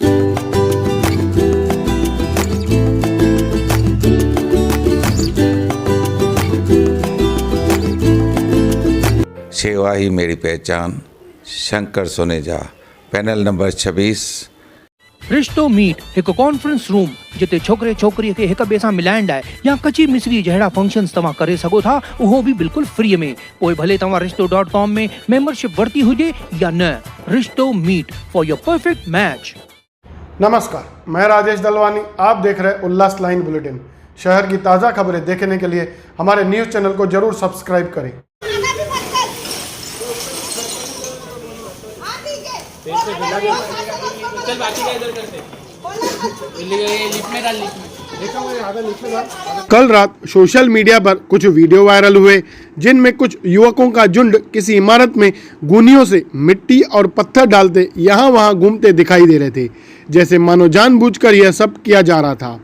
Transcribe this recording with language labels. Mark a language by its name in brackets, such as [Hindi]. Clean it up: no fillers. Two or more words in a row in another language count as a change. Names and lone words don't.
[Hindi] सेवा ही मेरी पहचान, शंकर सोनेजा, [English] panel number [Hindi] 26। [Sindhi] रिश्तो मीट एक [English] conference room [Sindhi] जिते छोकरे छोकरी के एक बे सां मिलाइण लाइ या कची मिसरी जहिड़ा फंक्शन्स तव्हां करे सघो था, उहो भी बिल्कुल फ्री में। पोइ भले तव्हां रिश्तो.com में मेंबरशिप वरती हुजे या न। [English] रिश्तो मीट for your perfect match. [Hindi] नमस्कार, मैं राजेश दलवानी। आप देख रहे उल्लास लाइन बुलेटिन। शहर की ताज़ा खबरें देखने के लिए हमारे [English] news channel [Hindi] को जरूर सब्सक्राइब करें। कल रात [English] social media [Hindi] पर कुछ वीडियो वायरल हुए जिनमें कुछ युवकों का झुंड किसी इमारत में गोनियों से मिट्टी और पत्थर डालते यहाँ वहाँ घूमते दिखाई दे रहे थे, जैसे मानो जानबूझकर यह सब किया जा रहा था।